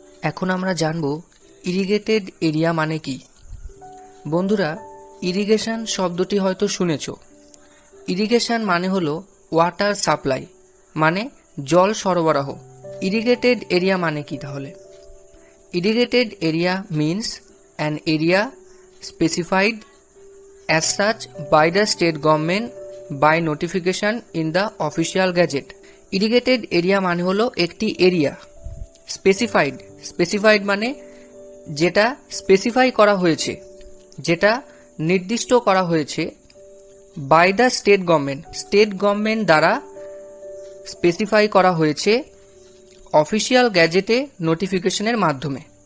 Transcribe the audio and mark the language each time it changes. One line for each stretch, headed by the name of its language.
Bangla: এখন আমরা জানব ইরিগেটেড এরিয়া মানে কি। বন্ধুরা, ইরিগেশন শব্দটি হয়তো শুনেছ। ইরিগেশন মানে হলো ওয়াটার সাপ্লাই, মানে জল সরবরাহ। ইরিগেটেড এরিয়া মানে কি তাহলে?
English: Irrigated area means an area specified as such by the state government by notification in the official gazette.
Bangla: Irrigated area মানে হলো একটি এরিয়া স্পেসিফাইড মানে যেটা স্পেসিফাই করা হয়েছে, যেটা নির্দিষ্ট করা হয়েছে
English: by the state government
Bangla: দ্বারা স্পেসিফাই করা হয়েছে অফিসিয়াল গ্যাজেটে নোটিফিকেশনের মাধ্যমে।